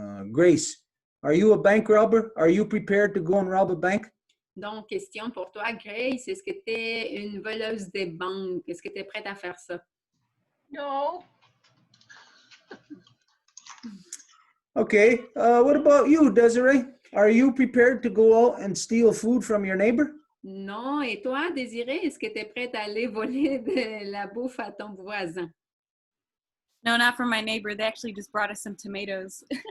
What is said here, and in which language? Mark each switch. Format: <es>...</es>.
<en>Grace, are you a bank robber? Are you prepared to go and rob a bank?</en> <fr>Donc, question pour toi, Grace, est-ce que tu es une voleuse des banques? Est-ce que tu es prête à faire ça?</fr> <en>No. Okay, what about you, Desiree? Are you prepared to go out and steal food from your neighbor?</en> <fr>Non. Et toi, Désirée, est-ce que tu es prête à aller voler de la bouffe à ton voisin?</fr> <en>No, not from my neighbor. They actually just brought us some tomatoes.</en>